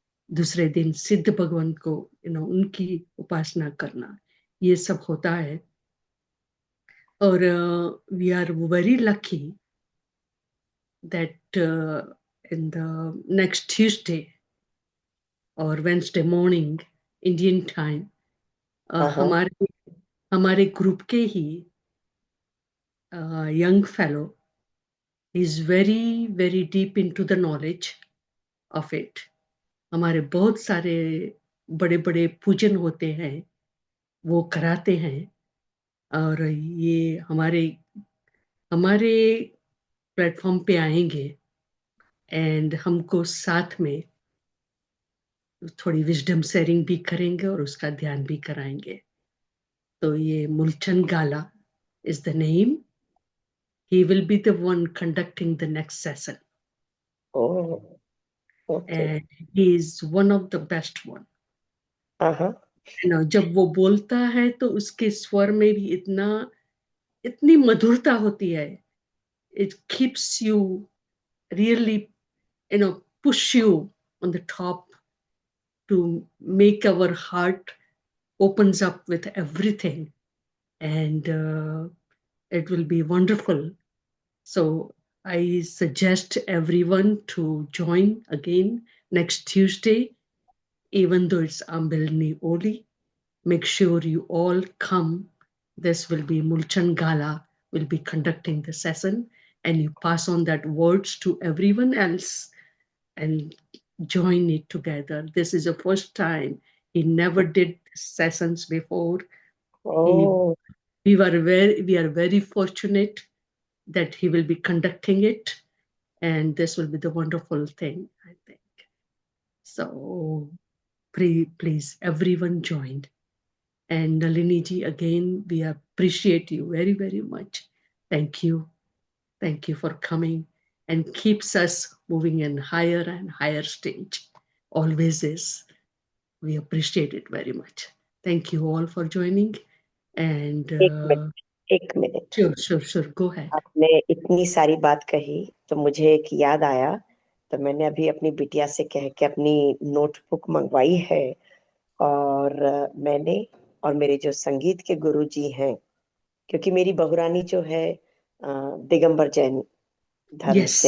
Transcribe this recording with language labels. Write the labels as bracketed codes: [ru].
[hi] दूसरे दिन सिद्ध भगवंत को, उनकी उपासना करना, ये सब होता है। [en] और we are very lucky that in the next Tuesday और Wednesday morning Indian time, हाँ हाँ [hi] हमारे हमारे ग्रुप के ही [en] Young fellow is very very deep into the knowledge of it। [hi] हमारे बहुत सारे बड़े बड़े पूजन होते हैं, वो कराते हैं। और ये हमारे हमारे प्लेटफॉर्म पे आएंगे एंड हमको साथ में थोड़ी विजडम शेयरिंग भी करेंगे और उसका ध्यान भी कराएंगे। तो ये [en] Mulchand Gala is the name, he will be the one conducting the next session oh okay and he is one of the best one। हाँ हाँ [hi] जब वो बोलता है तो उसके स्वर में भी इतनी मधुरता होती है। [en] It keeps you really, push you on the top to make our heart opens up with everything, and it will be wonderful। So I suggest everyone to join again next Tuesday, even though it's Ambilni Oli. Make sure you all come. This will be Mulchan Gala will be conducting the session, and you pass on that words to everyone else and join it together. This is the first time. He never did sessions before. He, oh we are very fortunate that he will be conducting it, and this will be the wonderful thing, I think. So please everyone join. And Nalini ji, again, we appreciate you very, very much. Thank you. Thank you for coming and keeps us moving in higher and higher stage. Always is. We appreciate it very much. Thank you all for joining. And [hi] एक minute एक minute, [en] sure, go ahead. [hi] आपने इतनी सारी बात कही तो मुझे एक याद आया। तो मैंने अभी अपनी बिटिया से कह के अपनी नोटबुक मंगवाई है, और मैंने और मेरे जो संगीत के गुरु जी हैं, क्योंकि मेरी बहुरानी जो है दिगंबर जैन धर्म से